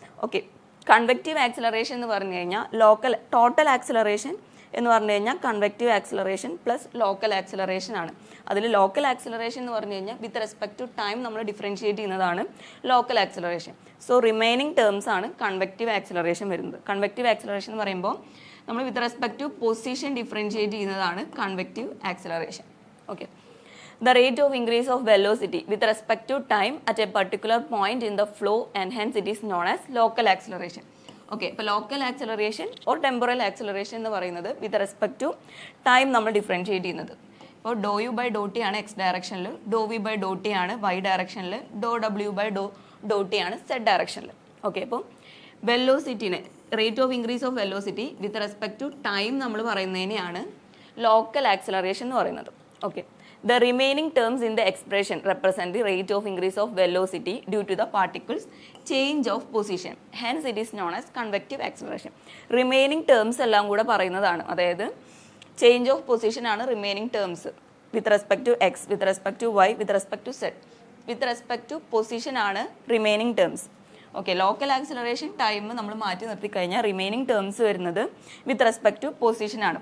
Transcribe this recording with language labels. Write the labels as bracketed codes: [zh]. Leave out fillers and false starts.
[ml] Okay, convective acceleration എന്ന് പറഞ്ഞു കഴിഞ്ഞാൽ ടോട്ടൽ ആക്സിലറേഷൻ എന്ന് പറഞ്ഞു കഴിഞ്ഞാൽ convective acceleration plus local acceleration ആണ്. അതിൽ ലോക്കൽ ആക്സിലറേഷൻ എന്ന് പറഞ്ഞു കഴിഞ്ഞാൽ [en] with respect to time [ml] നമ്മൾ ഡിഫറൻഷിയേറ്റ് ചെയ്യുന്നതാണ് local acceleration. So remaining terms ആണ് കൺവെക്റ്റീവ് ആക്സിലറേഷൻ വരുന്നത്. കൺവെക്റ്റീവ് ആക്സിലറേഷൻ എന്ന് പറയുമ്പോൾ നമ്മൾ with respect to position differentiate ചെയ്യുന്നതാണ് convective acceleration. [en] Okay, the rate of increase of velocity with respect to time at a particular point in the flow and hence it is known as local acceleration. [ml] Okay, ഇപ്പോൾ local acceleration or temporal acceleration എന്ന് പറയുന്നത് with respect to time നമ്മൾ differentiate ചെയ്യുന്നത്. ഇപ്പോൾ ഡോ U by Dr T ആണ് X ഡയറക്ഷനിൽ, ഡോ V by Dr T ആണ് Y ഡയറക്ഷനിൽ, ഡോ ഡബ്ല്യു ബൈ ഡോ ടി ആണ് സെഡ് ഡയറക്ഷനിൽ. ഓക്കെ, അപ്പോൾ വെലോസിറ്റിനെ, rate of increase of velocity with respect to time നമ്മൾ പറയുന്നതിനെയാണ് ലോക്കൽ ആക്സിലറേഷൻ എന്ന് പറയുന്നത്. [en] Okay, the remaining terms in the expression represent the rate of increase of velocity due to the particles change of position, hence it is known as convective acceleration. Remaining terms [ml] എല്ലാം കൂടെ പറയുന്നതാണ്, അതായത് change of position ആണ് remaining terms with respect to X, with respect to Y, with respect to Z. With respect to position ആണ് remaining terms. Okay, local acceleration time നമ്മൾ മാറ്റി നിർത്തി കഴിഞ്ഞാൽ റിമൈനിങ് ടേംസ് വരുന്നത് വിത്ത് റെസ്പെക്ട് ടു പൊസിഷൻ ആണ്.